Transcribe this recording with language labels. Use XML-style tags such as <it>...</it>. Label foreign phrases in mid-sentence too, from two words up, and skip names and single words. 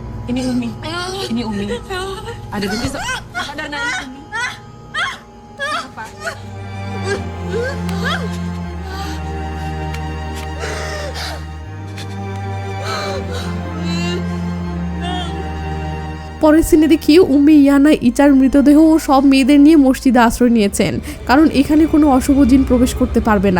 <ms>Ini Umi. Ini Umi. Ada benda ada nani Umi. Apa?</ms> <bn>পরের সিনে দেখি উম্মে ইয়ানা ইচার মৃতদেহ ও সব মেয়েদের নিয়ে মসজিদে আশ্রয় নিয়েছেন, কারণ এখানে কোনো অশুভ জিন প্রবেশ করতে পারবে না।</bn>